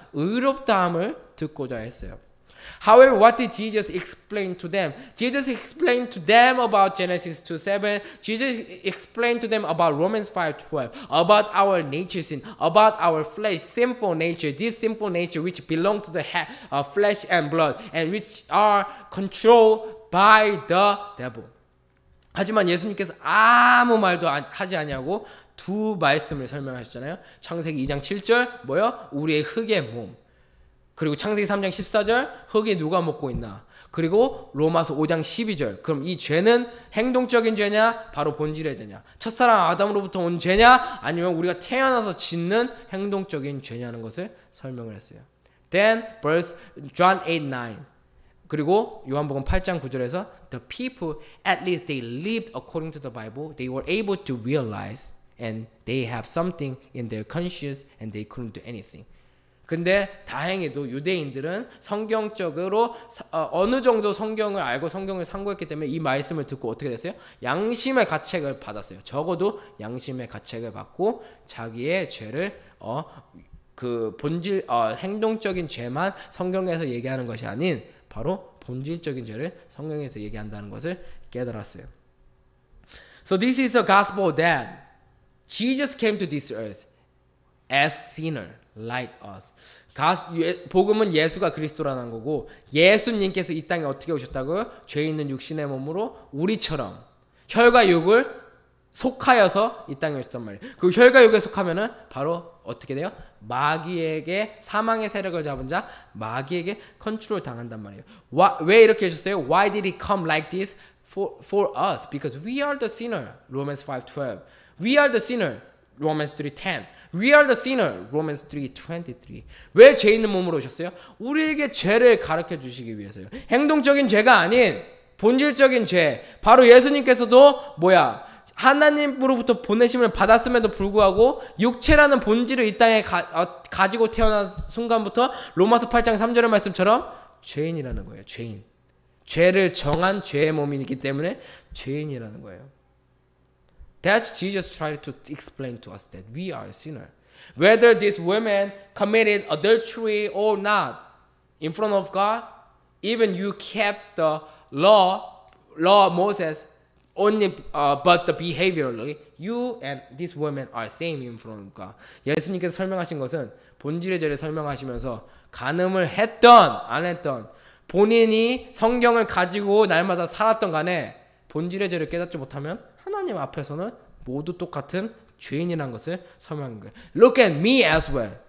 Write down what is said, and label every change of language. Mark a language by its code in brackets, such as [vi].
[ko] 의롭다함을 듣고자 했어요. [en] However, what did Jesus explain to them? Jesus explained to them about Genesis 2:7. Jesus explained to them about Romans 5:12, about our nature sin, about our flesh, sinful nature, this sinful nature which belong to the flesh and blood, and which are controlled by the devil. [ko] 하지만 예수님께서 아무 말도 하지 아니하고 두 말씀을 설명하셨잖아요. 창세기 2장 7절 뭐요? 우리의 흙의 몸. 그리고 창세기 3장 14절 흙이 누가 먹고 있나. 그리고 로마서 5장 12절. 그럼 이 죄는 행동적인 죄냐? 바로 본질의 죄냐? 첫사랑 아담으로부터 온 죄냐? 아니면 우리가 태어나서 짓는 행동적인 죄냐는 것을 설명을 했어요. [en] Then verse John 8:9. [ko] 그리고 요한복음 8장 9절에서 [en] the people at least they lived according to the Bible. They were able to realize and they have something in their conscience and they couldn't do anything. [ko] 근데 다행히도 유대인들은 성경적으로 어느 정도 성경을 알고 성경을 상고했기 때문에 이 말씀을 듣고 어떻게 됐어요? 양심의 가책을 받았어요. 적어도 양심의 가책을 받고 자기의 죄를 그 본질 행동적인 죄만 성경에서 얘기하는 것이 아닌 바로 본질적인 죄를 성경에서 얘기한다는 것을 깨달았어요. [en] So this is the gospel that Jesus came to this earth as sinner. Like us. [ko] 복음은 예수가 그리스도라는 거고 예수님께서 이 땅에 어떻게 오셨다고요? 죄 있는 육신의 몸으로 우리처럼 혈과 육을 속하여서 이 땅에 오셨단 말이에요. 그 혈과 육에 속하면은 바로 어떻게 돼요? 마귀에게 사망의 세력을 잡은 자 마귀에게 컨트롤 당한단 말이에요. 왜 이렇게 하셨어요? [en] Why did he come like this for us? Because we are the sinner. Romans 5:12. We are the sinner. Romans 3:10. We are the sinner. Romans 3:23. [ko] 왜 죄 있는 몸으로 오셨어요? 우리에게 죄를 가르쳐 주시기 위해서요. 행동적인 죄가 아닌 본질적인 죄. 바로 예수님께서도 하나님으로부터 보내심을 받았음에도 불구하고 육체라는 본질을 이 땅에 가지고 태어난 순간부터 로마서 8장 3절의 말씀처럼 죄인이라는 거예요. 죄인. 죄를 정한 죄의 몸이기 때문에 죄인이라는 거예요. [en] That's Jesus tried to explain to us that we are a sinner. Whether this woman committed adultery or not in front of God, even you kept the law of Moses only, but the behaviorally, you and this woman are same in front of God. [ko] 예수님께서 설명하신 것은 본질의 죄를 설명하시면서 간음을 했던 안 했던 본인이 성경을 가지고 날마다 살았던 간에 본질의 죄를 깨닫지 못하면 하나님 앞에서는 모두 똑같은 죄인이라는 것을 설명한 거예요. [en] Look at me as well.